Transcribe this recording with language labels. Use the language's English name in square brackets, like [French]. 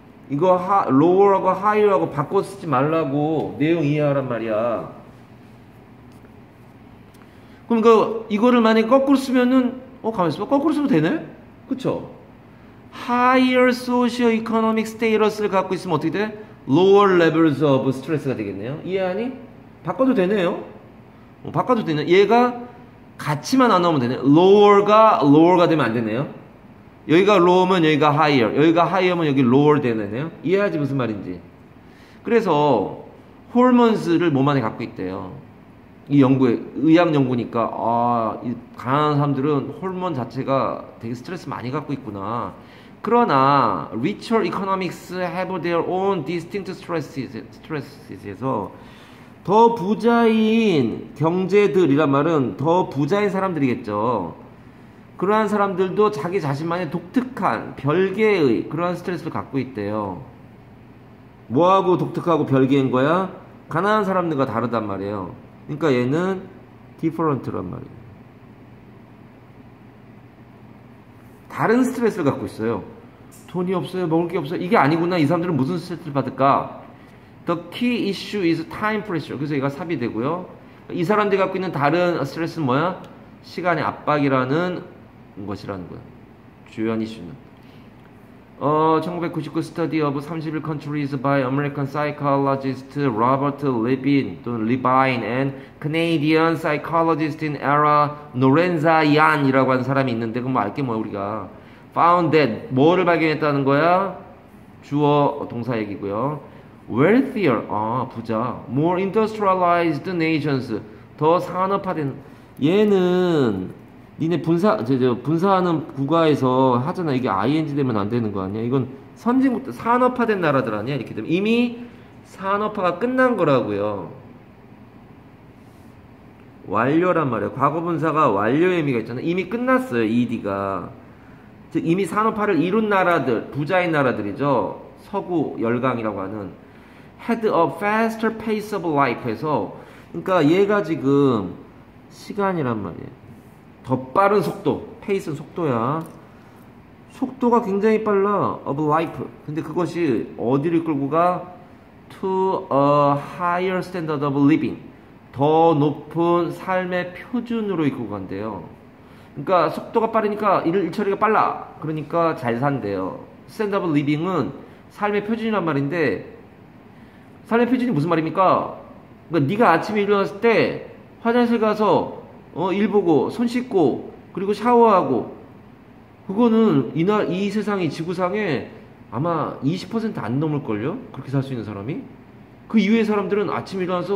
[Korean] 이거 lower하고 higher하고 바꿔 쓰지 말라고 내용 이해하란 말이야. 그럼 이거를 만약에 거꾸로 쓰면은 가만있어 봐. 거꾸로 쓰면 되네? 그쵸? [English] higher socio-economic status [Korean] 를 갖고 있으면 어떻게 돼? [English] lower levels of stress가 되겠네요. [Korean] 이해하니? 바꿔도 되네요. 바꿔도 되네. 얘가 같이만 안 나오면 되네. lower가 되면 안 되네요. 여기가 low면 여기가 higher, 여기가 higher면 여기 lower 되네요. 이해하지 무슨 말인지. 그래서 hormones를 몸 안에 갖고 있대요. 이 의학 연구니까 이 가난한 사람들은 호르몬 자체가 되게 스트레스 많이 갖고 있구나. 그러나 [English] richer economics have their own distinct stresses [Korean] 에서 더 부자인 경제들이란 말은 더 부자인 사람들이겠죠. 그러한 사람들도 자기 자신만의 독특한 별개의 그러한 스트레스를 갖고 있대요. 뭐하고 독특하고 별개인 거야? 가난한 사람들과 다르단 말이에요. 그러니까 얘는 different란 말이에요. 다른 스트레스를 갖고 있어요. 돈이 없어요, 먹을 게 없어요. 이게 아니구나. 이 사람들은 무슨 스트레스를 받을까? [English] The key issue is time pressure. [Korean] 그래서 얘가 삽이 되고요. 이 사람들이 갖고 있는 다른 스트레스는 뭐야? 시간의 압박이라는 것이라는 거야. 주요한 이슈는. [English] 1999 study of 31 countries by American psychologist Robert Levine 또는 Levine and Canadian psychologist in era Norenzayan이라고 [Korean] 하는 사람이 있는데 그럼 뭐 알게 뭐야 [English] 우리가 found that [Korean] 뭐를 발견했다는 거야? 주어 동사 얘기고요. wealthier 부자 [English] more industrialized nations [Korean] 더 산업화된 얘는 니네 분사하는 국가에서 하잖아. 이게 ing 되면 안 되는 거 아니야? 이건 선진국 산업화된 나라들 아니야? 이렇게 되면 이미 산업화가 끝난 거라고요. 완료란 말이야. 과거 분사가 완료의 의미가 있잖아. 이미 끝났어요. ed가. 즉 이미 산업화를 이룬 나라들, 부자인 나라들이죠. 서구 열강이라고 하는 [English] had a faster pace of life [Korean] 에서 그러니까 얘가 지금 시간이란 말이에요. 더 빠른 속도, 페이스는 속도야. 속도가 굉장히 빨라. of life. 근데 그것이 어디를 끌고 가? [English] to a higher standard of living. [Korean] 더 높은 삶의 표준으로 이끌고 간대요. 그러니까 속도가 빠르니까 일 처리가 빨라. 그러니까 잘 산대요. standard of living은 삶의 표준이란 말인데 삶의 표준이 무슨 말입니까? 그러니까 네가 아침에 일어났을 때 화장실 가서 일 보고 손 씻고 그리고 샤워하고 그거는 이 세상이 지구상에 아마 20% 안 넘을걸요? 그렇게 살 수 있는 사람이? 그 이외의 사람들은 아침에 일어나서